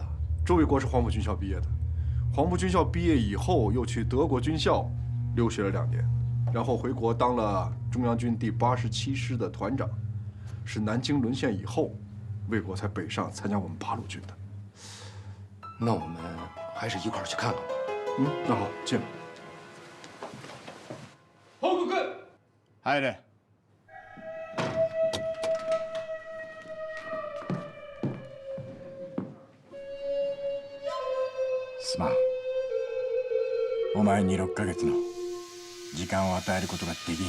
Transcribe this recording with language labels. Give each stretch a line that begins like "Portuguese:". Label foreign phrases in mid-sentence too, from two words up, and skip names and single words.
Chinese: 周卫国是黄埔军校毕业的，黄埔军校毕业以后又去德国军校留学了2年，然后回国当了中央军第87师的团长，是南京沦陷以后，魏国才北上参加我们八路军的。那我们还是一块儿去看看吧。那好，进。
Japanese: 報告。入れ。すまん。お前に6ヶ月の時間を与えることができん。